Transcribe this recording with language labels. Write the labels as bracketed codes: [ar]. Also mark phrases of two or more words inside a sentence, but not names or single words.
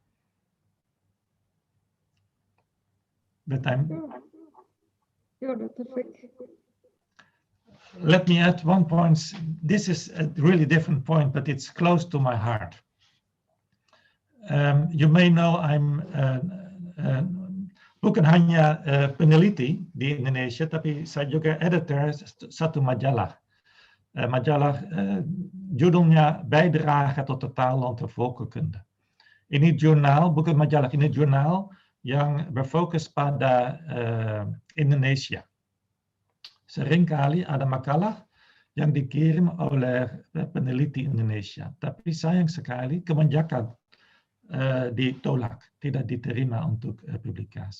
[en] But Sure, Dr. Freek. Let me add 1 point. This is a really different point, but it's close to my heart. You may know I'm [id] bukan hanya peneliti di Indonesia, tapi saya juga editor satu majalah. Majalah judulnya Bijdrage tot de taal en volkenkunde. Ini jurnal, bukan majalah, ini jurnal yang berfokus pada Indonesia. Seringkali ada makalah yang dikirim oleh peneliti Indonesia, tapi sayang sekali kebanyakan ditolak, tidak diterima untuk publikasi.